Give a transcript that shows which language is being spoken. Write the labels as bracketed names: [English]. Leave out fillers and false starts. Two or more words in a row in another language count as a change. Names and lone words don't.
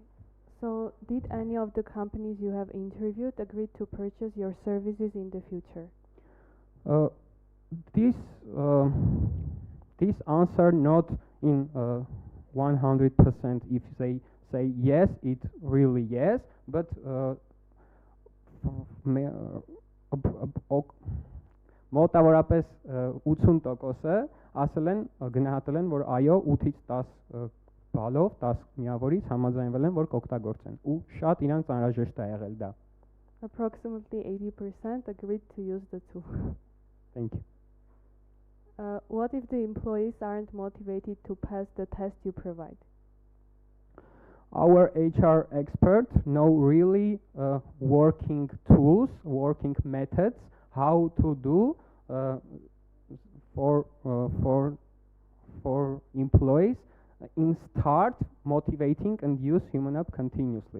[English] So, did any of the companies you have interviewed agree to purchase your services in the future? This answer not in 100%. If they say yes, it really yes, but [Armenian] մոտավորապես 80%-ը ասել են, գնահատել են, որ այո, 8-ից 10 բալով, 10 միավորից համաձայնվել են, որ կօգտագործեն, ու շատ իրանց անհրաժեշտ է եղել դա. [English] Approximately 80% agreed to use the tool. Thank you. What if the employees aren't motivated to pass the test you provide? Our HR experts know really working tools, working methods, how to do for employees in start motivating and use Human App continuously.